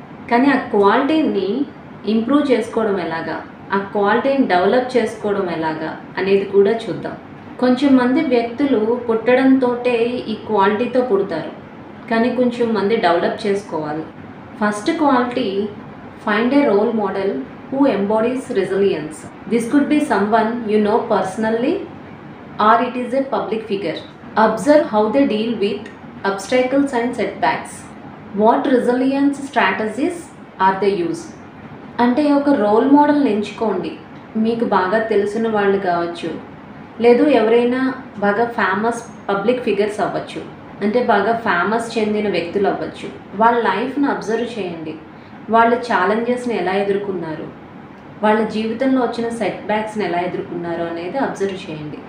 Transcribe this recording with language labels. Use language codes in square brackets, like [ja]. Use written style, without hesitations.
[te] కానీ ఆ క్వాలిటీని ఇంప్రూవ్ చేసుకోవడం ఎలాగా, ఆ క్వాలిటీని డెవలప్ చేసుకోవడం ఎలాగా అనేది కూడా చూద్దాం. కొంచెం మంది వ్యక్తులు పుట్టడంతో ఈ క్వాలిటీతో పుడతారు, కానీ కొంచెం మంది డెవలప్ చేసుకోవాలి. [en] First quality, find a role model who embodies resilience. This could be someone you know personally or it is a public figure. Observe how they deal with obstacles and setbacks. What resilience strategies are they use? [te] అంటే ఒక role మోడల్ని ఎంచుకోండి. మీకు బాగా తెలిసిన వాళ్ళు కావచ్చు, లేదు ఎవరైనా బాగా ఫేమస్ పబ్లిక్ ఫిగర్స్ అవ్వచ్చు, అంటే బాగా ఫేమస్ చెందిన వ్యక్తులు అవ్వచ్చు. వాళ్ళ లైఫ్ని అబ్జర్వ్ చేయండి. వాళ్ళు ఛాలెంజెస్ని ఎలా ఎదుర్కొన్నారు, వాళ్ళ జీవితంలో వచ్చిన సెట్ బ్యాక్స్ని ఎలా ఎదుర్కొన్నారు అనేది అబ్జర్వ్ చేయండి.